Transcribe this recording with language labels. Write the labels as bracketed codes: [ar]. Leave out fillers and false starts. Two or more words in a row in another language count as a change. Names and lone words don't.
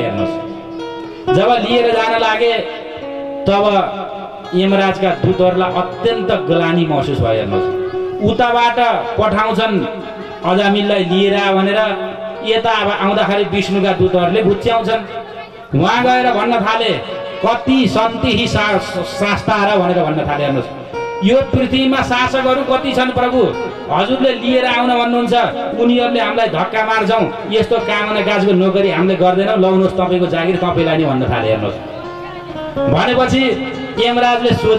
[ne] हेर्नुहोस्, जब लिएर जान लागे तब यमराजका दूतहरूलाई अत्यन्त ग्लानी महसुस भयो। हेर्नुहोस्, उताबाट पठाउँछन् अजामिललाई लिएर भनेर, यता अब आउँदाखेरि विष्णुका दूतहरूले घुच्याउँछन्। उहाँ गएर भन्न थाले कति [sa] सन्ति हि शास्ता [ne] र भनेर भन्न थाले। हेर्नुहोस्, यो पृथ्वीमा शासकहरू कति छन् प्रभु, हजुरले लिएर आउन भन्नुहुन्छ, उनीहरूले हामीलाई धक्का मार्छौँ, यस्तो कामना काजको नोकरी हामीले गर्दैनौँ, लाउनुहोस् तपाईँको जागिर तपाईँलाई नै भन्न थाले। हेर्नुहोस्, भनेपछि यमराजले सोधे।